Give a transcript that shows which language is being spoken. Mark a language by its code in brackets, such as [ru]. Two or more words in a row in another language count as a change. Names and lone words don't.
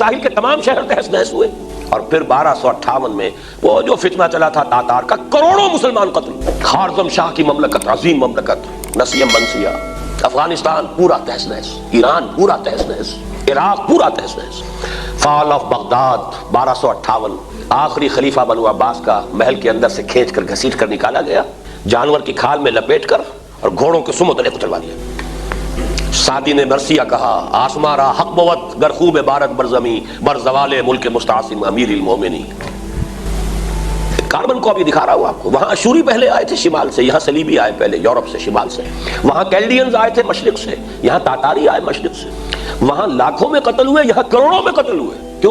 [ur] ساحل کے تمام شہر تہس نہس ہوئے، اور پھر 1258 میں وہ جو فتنہ چلا تھا تاتار کا، کروڑوں مسلمان قتل، خارزم شاہ کی مملکت، عظیم مملکت، نسیم منسیہ، افغانستان پورا تہس نہس، ایران پورا تہس نہس، عراق پورا تہس نہس، [en] Fall of Baghdad [ur] 1258، آخری خلیفہ بنو عباس کا محل کے اندر سے کھینچ کر گھسیٹ کر نکالا گیا، جانور کی کھال میں لپیٹ کر اور گھوڑوں کے سموں تلے کچلوا دیا۔ سعدی نے مرثیہ کہا، [fa] آسماں را حق بود گر خوب بارت برزمی بر زوال ملک مستعصم امیر المومنین۔ [ur] کاربن کو ابھی دکھا رہا ہوں آپ کو، وہاں اشوری پہلے آئے تھے شمال سے، یہاں صلیبی آئے پہلے یورپ سے، شمال سے، وہاں کیلڈینز آئے تھے مشرق سے، یہاں تاتاری آئے مشرق سے، وہاں لاکھوں میں قتل ہوئے، یہاں کروڑوں میں قتل ہوئے۔ کیوں؟